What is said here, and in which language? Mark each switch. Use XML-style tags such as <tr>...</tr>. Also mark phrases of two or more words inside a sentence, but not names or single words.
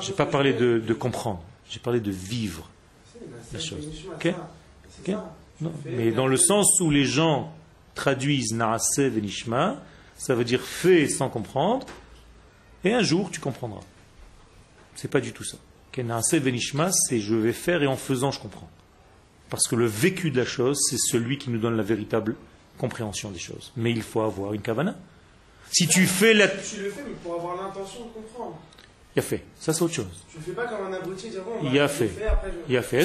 <fr>Je n'ai pas parlé de comprendre, j'ai parlé de vivre la chose. Okay? Okay? Non. Mais dans le sens où les gens traduisent</fr> <he>Na'aseh v'nishma,</he> <fr>ça veut dire fais sans comprendre, et un jour tu comprendras. C'est pas du tout ça. Okay?</fr> <he>Na'aseh v'nishma,</he> <fr>c'est je vais faire et en faisant je comprends. Parce que le vécu de la chose, c'est celui qui nous donne la véritable compréhension des choses. Mais il faut avoir une kavana. Si tu fais la... Tu le fais, mais pour avoir l'intention de comprendre. Il a fait. Ça, c'est autre chose. Tu ne fais pas comme un abruti, dire bon, il a fait. Il a fait.</fr>